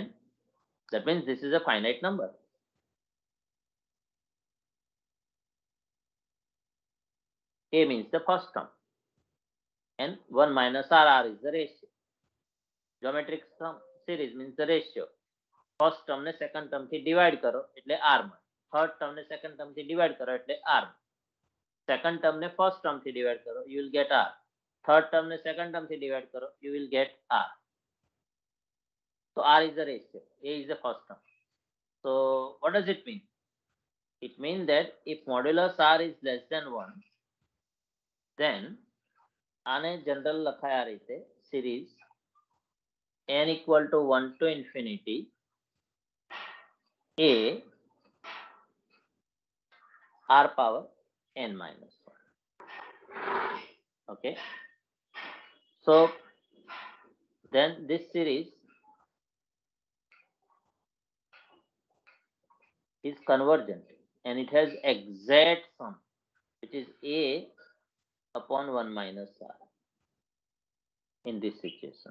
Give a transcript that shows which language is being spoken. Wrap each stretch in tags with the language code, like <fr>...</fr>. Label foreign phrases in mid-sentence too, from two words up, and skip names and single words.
<en>That means this is a finite number. A means the first term and 1 minus r is the ratio. Geometric sum series means the ratio. First term</en> <gu>ને</gu> <en>second term</en> <gu>થી divide કરો એટલે r મળે.</gu> <en>Third term</en> <gu>ને</gu> <en>second term</en> <gu>થી divide કરો એટલે r.</gu> <en>Second term</en> <gu>ને</gu> <en>first term</en> <gu>થી divide કરો,</gu> <en>you will get r. Third term</en> <gu>ને</gu> <en>second term</en> <gu>થી divide કરો,</gu> <en>you will get r. So r is the ratio, a is the first term. So what does it mean? It means that if modulus r is less than 1, then</en> <gu>આને general લખાય આ રીતે,</gu> <en>series n equal to 1 to infinity a r power n minus 1. Okay. So then this series is convergent and it has exact sum, which is a upon 1 minus r in this situation.</en>